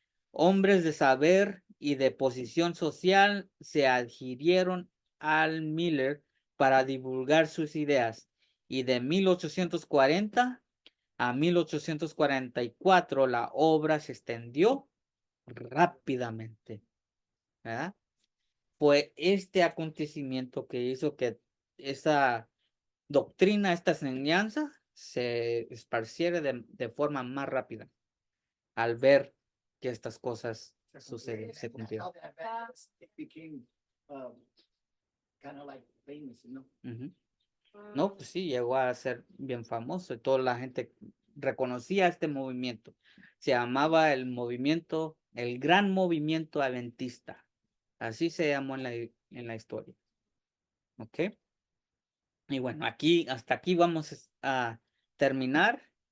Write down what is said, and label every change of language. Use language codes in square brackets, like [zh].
[es] Hombres de saber y de posición social se adhirieron al Miller para divulgar sus ideas y de 1840 a 1844 la obra se extendió rápidamente, ¿verdad? Fue este acontecimiento que hizo que esa doctrina, esta enseñanza se esparciera de forma más rápida al ver que estas cosas suceden, se cumplieron. [en] It became kind of like famous, you know? Ujú. [es] No, pues sí, llegó a ser bien famoso y toda la gente reconocía este movimiento. Se llamaba el movimiento, el gran movimiento adventista. Así se llamó en la historia. ¿Ok? Y bueno, hasta aquí vamos a terminar.